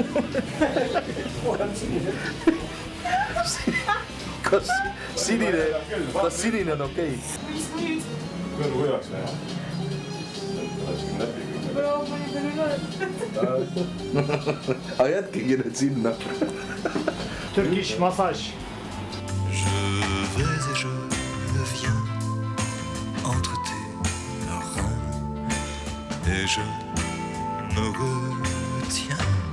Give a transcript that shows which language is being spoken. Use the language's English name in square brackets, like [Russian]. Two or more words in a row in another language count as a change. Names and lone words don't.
[Estonian] Kas sinine on okei? Kõrvu hüvaks või? Aga jätkegi nüüd sinna. [English] Turkish massage. [French] Je vais et je viens entre tes reins et je me retiens.